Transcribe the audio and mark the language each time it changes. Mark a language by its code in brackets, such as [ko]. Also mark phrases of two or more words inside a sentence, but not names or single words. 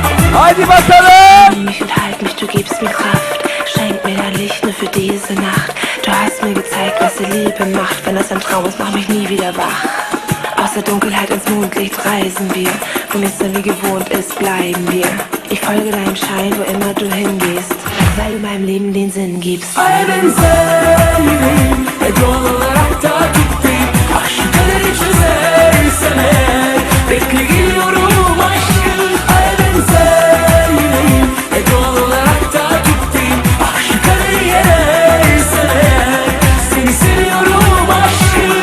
[tr] Haydi bakalım. [de] Mich und halt mich, du gibst mir Kraft. Schenk mir dein Licht nur für diese Nacht. Du hast mir gezeigt, was die Liebe macht. Wenn das ein Traum ist, mach mich nie wieder wach. Aus der Dunkelheit ins Mondlicht reisen wir. Wo nichts mehr wie gewohnt ist, bleiben wir. Ich folge deinem Schein, wo immer du hingehst. Weil du meinem Leben den Sinn gibst. [tr] Ay ben senin doğal olarak takipteyim. Ah şu kaderi çözersen eğer bekle geliyorum aşkım. Ay ben senin doğal olarak takipteyim. Ah şu kaderi yersen eğer seni seviyorum aşkım.